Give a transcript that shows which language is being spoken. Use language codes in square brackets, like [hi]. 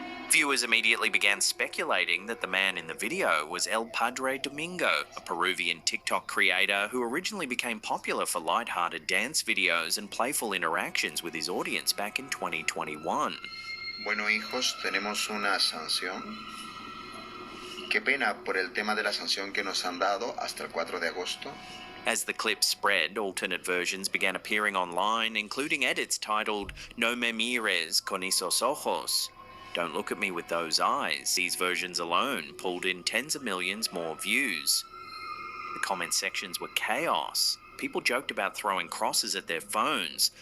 [en] Viewers immediately began speculating that the man in the video was El Padre Domingo, a Peruvian TikTok creator who originally became popular for light-hearted dance videos and playful interactions with his audience back in 2021. [es] Bueno, hijos, tenemos una sanción. Qué pena por el tema de la sanción que nos han dado hasta el 4 de agosto. [en] As the clip spread, alternate versions began appearing online, including edits titled [es] "No me mires con esos ojos." [en] Don't look at me with those eyes. These versions alone pulled in tens of millions more views. The comment sections were chaos. People joked about throwing crosses at their phones.